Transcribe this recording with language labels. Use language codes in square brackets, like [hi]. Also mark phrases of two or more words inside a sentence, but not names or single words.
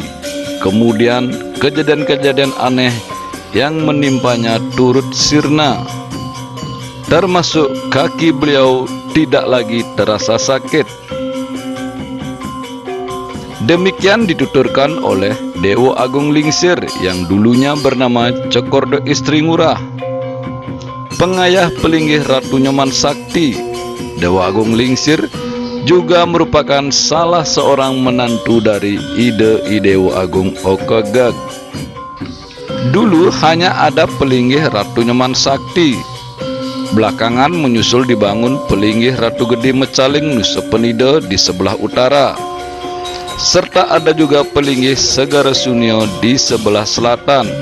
[id] Kemudian kejadian-kejadian aneh yang menimpanya turut sirna, termasuk kaki beliau tidak lagi terasa sakit. Demikian dituturkan oleh Dewa Agung Lingsir yang dulunya bernama Cekordo Istri Ngurah, pengayah pelinggih Ratu Nyoman Sakti. Dewa Agung Lingsir juga merupakan salah seorang menantu dari Ide Idewo Agung Okegeg. Dulu hanya ada pelinggih Ratu Nyoman Sakti. Belakangan menyusul dibangun pelinggih Ratu Gede Mecaling Nusa Penida di sebelah utara, serta ada juga pelinggih Segara Sunio di sebelah selatan.